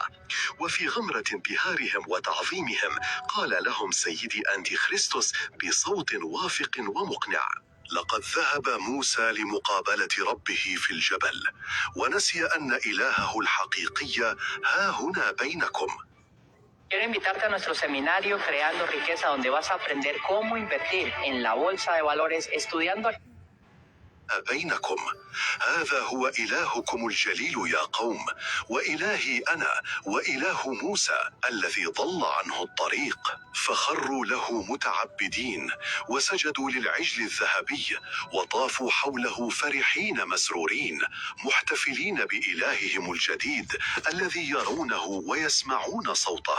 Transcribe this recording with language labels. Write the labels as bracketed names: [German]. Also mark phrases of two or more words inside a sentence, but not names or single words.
[Arabic] وفي غمرة انبهارهم وتعظيمهم قال لهم سيدي أنتي خريستوس بصوت واثق ومقنع: لقد ذهب موسى لمقابلة ربه في الجبل، ونسي أن إلهه الحقيقي ها هنا بينكم. [Spanish] Quiero invitarte a nuestro seminario Creando Riqueza, donde vas a aprender cómo invertir en la bolsa de valores estudiando. [Arabic] بينكم. هذا هو إلهكم الجليل يا قوم، وإلهي أنا وإله موسى الذي ضل عنه الطريق. فخروا له متعبدين وسجدوا للعجل الذهبي وطافوا حوله فرحين مسرورين محتفلين بإلههم الجديد الذي يرونه ويسمعون صوته.